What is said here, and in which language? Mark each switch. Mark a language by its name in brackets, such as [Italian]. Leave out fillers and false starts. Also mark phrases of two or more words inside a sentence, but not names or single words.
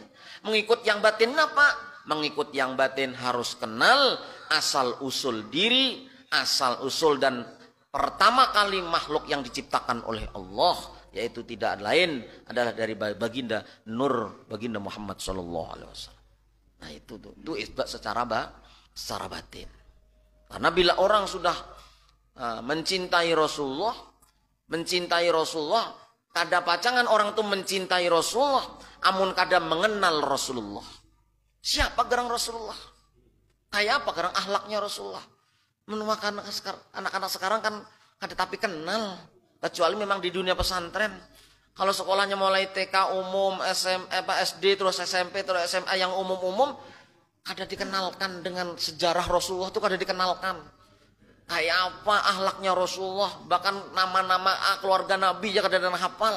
[Indonesian] Mengikut yang batin apa? Mengikut yang batin harus kenal asal usul diri, asal usul dan pertama kali makhluk yang diciptakan oleh Allah, yaitu tidak lain adalah dari baginda Nur, baginda Muhammad [Arabic] صلى الله عليه وسلم. [Indonesian] Nah itu isbat secara batin. [Banjar] Karena bila orang sudah mencintai Rasulullah, kada pacangan orang tuh mencintai Rasulullah, amun kada mengenal Rasulullah. Siapa gerang Rasulullah? Kayak apa gerang akhlaknya Rasulullah? Menuakan anak-anak sekarang kan kada tapi kenal. [Indonesian] Kecuali memang di dunia pesantren. Kalau sekolahnya mulai TK umum, SD, terus SMP, terus SMA yang umum-umum, kada dikenalkan dengan sejarah Rasulullah itu kada dikenalkan. [Banjar] Kayak apa akhlaknya Rasulullah, bahkan nama-nama keluarga Nabi ya kada ada hafal.